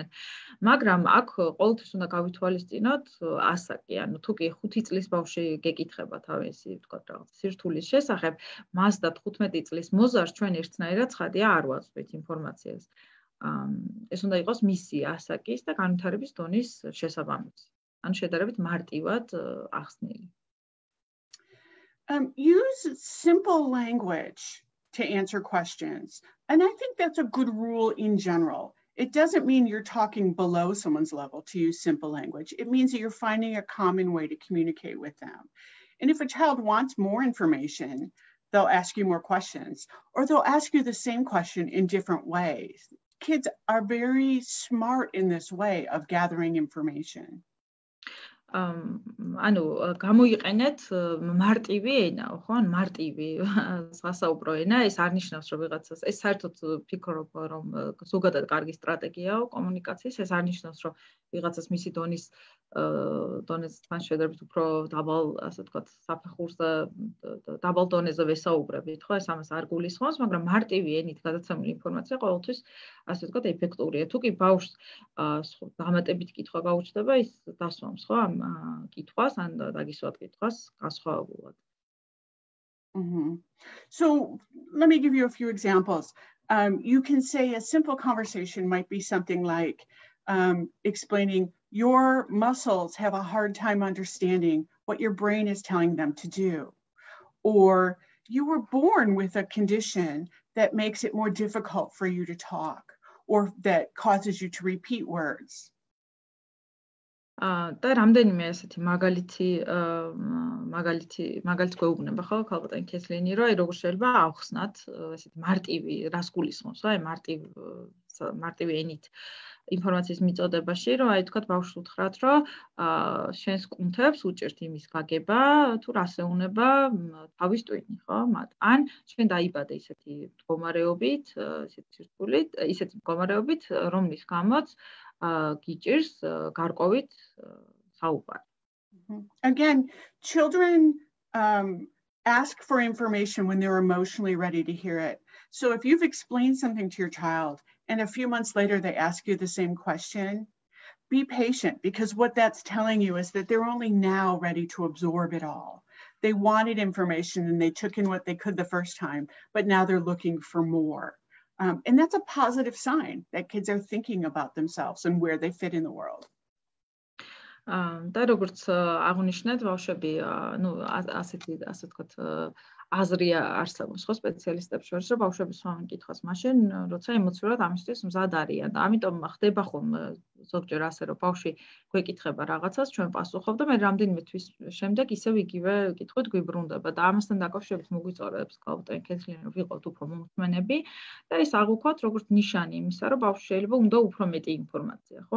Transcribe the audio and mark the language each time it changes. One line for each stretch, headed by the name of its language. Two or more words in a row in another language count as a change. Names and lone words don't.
Georgian: მაგრამ აქ ყოველთვის უნდა გავითვალისწინოთ ასაკი, თუ კი 5 წლის ბავშვი გეკითხება თავისი ვთქვათ რაღაც სირთულის შესახებ, მას და 15 წლის მოზარდს ჩვენ ერთნაირად ცხადია არ ვაწვდით ინფორმაციას. ეს უნდა იყოს მისი ასაკის და განვითარების დონის შესაბამისი. ან შედარებით მარტივად ახსნილი.
English: Use simple language to answer questions. And I think that's a good rule in general. It doesn't mean you're talking below someone's level to use simple language. It means that you're finding a common way to communicate with them. And if a child wants more information, they'll ask you more questions, or they'll ask you the same question in different ways. Kids are very smart in this way of gathering information.
Georgian: გამოიყენეთ მარტივი ენა, ხო? ან მარტივი სასაუბრო ენა, ეს არ ნიშნავს, რომ ვიღაცას, ეს საერთოდ ფიქრობ, რომ ზოგადად კარგი სტრატეგიაა კომუნიკაციის, ეს არ ნიშნავს, რომ ვიღაცას მისი დონესთან შედარებით უფრო დაბალ, ასე ვთქვათ, საფეხურზე დაბალ დონეზე ვესაუბრებით, ხო? ეს ამას არ გულისხმობს, მაგრამ მარტივი ენით გადაცემული ინფორმაცია ყოველთვის, ასე ვთქვათ, ეფექტურია. თუ კი ბავშვს დამატებით კითხვა გაუჩნდება, ის დასვამს, ხო? კითხვას ან დაგისვათ კითხვას განსხვავებულად.
English: So let me give you a few examples. You can say a simple conversation might be something like explaining your muscles have a hard time understanding what your brain is telling them to do. Or you were born with a condition that makes it more difficult for you to talk or that causes you to repeat words.
Georgian: და რამდენიმე ესეთი მაგალითი გვეუბნება ხო ქალბატონი ქეთლიანი რომ როგორ შეიძლება ავხსნათ ესეთი მარტივი რას გულისხმობს ხო მარტივი ენით ინფორმაციის მიწოდებაში რომ აი თქვათ ბავშვს უთხრათ რომ შენს კუნთებს უჭერთ იმის გაგება თუ რას ეუნება თავის ტვინი ხო მათ ან შენ დაიბადე ისეთი მდგომარეობით ისეთი სირთულით ისეთი მდგომარეობით რომლის გამოც გიჭირს გარკვევით საუბარი.
English: Again, children ask for information when they're emotionally ready to hear it. So if you've explained something to your child and a few months later they ask you the same question, be patient because what that's telling you is that they're only now ready to absorb it all. They wanted information and they took in what they could the first time, but now they're looking for more. And that's a positive sign that kids are thinking about themselves and where they fit in the world.
Georgian: და როგორც აღნიშნეთ ბავშვები, ну, ასე ვთქვათ, აზრი არსებობს ხო სპეციალისტებს შორის, რომ ბავშვები სვამენ კითხვას მაშინ, როცა ემოციურად ამისთვის მზად არიან და ამიტომ ხდება ხომ ზოგჯერ ასე რომ ბავშვი გვეკითხება რაღაცას, ჩვენ პასუხობ და მე რამდენიმე თვის შემდეგ ისევ იგივე კითხვით გვიბრუნდება და ამასთან დაკავშირებით მოგვიწოდებს ქალბატონი ქეთლიანი რომ ვიყოთ უფრო მომხმენები და ეს აღვქვათ როგორც ნიშანი იმისა, რომ ბავშვს შეიძლება უნდა უფრო მეტი ინფორმაცია, ხო?